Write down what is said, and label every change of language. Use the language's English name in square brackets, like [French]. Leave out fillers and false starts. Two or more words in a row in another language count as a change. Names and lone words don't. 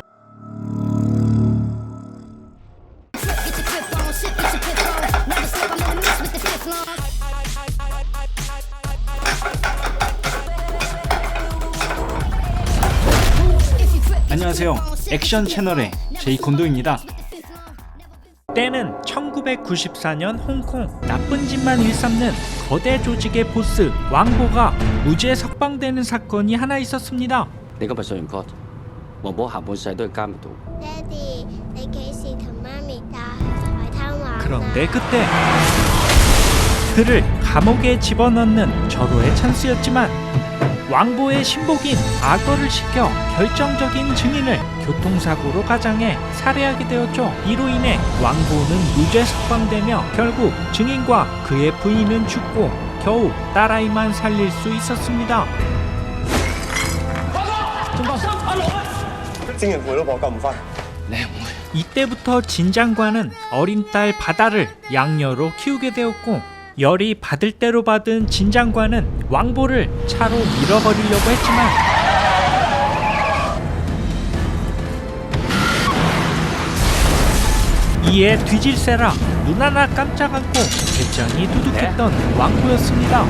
[Korean] 안녕하세요. 액션 채널의 제이콘도입니다. 때는 1994년 홍콩. 나쁜 짓만 일삼는 거대 조직의 보스 왕보가 무죄 석방되는 사건이 하나 있었습니다. [Cantonese] 你今日上完 court， 黃寶下半世都喺監獄度。爹哋，你幾時同媽咪帶去海灘玩啊？ [Korean] 그런데 그때 그를 감옥에 집어넣는 절호의 찬스였지만 왕보의 신복인 악어를 시켜 결정적인 증인을 교통사고로 가장해 살해하게 되었죠. 이로 인해 왕보는 무죄 석방되며 결국 증인과 그의 부인은 죽고 겨우 딸아이만 살릴 수 있었습니다. [Cantonese] 證人陪老婆救唔翻。 [Korean] 이때부터 진장관은 어린 딸 바다를 양녀로 키우게 되었고 열이 받을 대로 받은 진장관은 왕보를 차로 밀어버리려고 했지만 이에 뒤질세라 눈 하나 깜짝 않고 배짱이 두둑했던 왕보였습니다.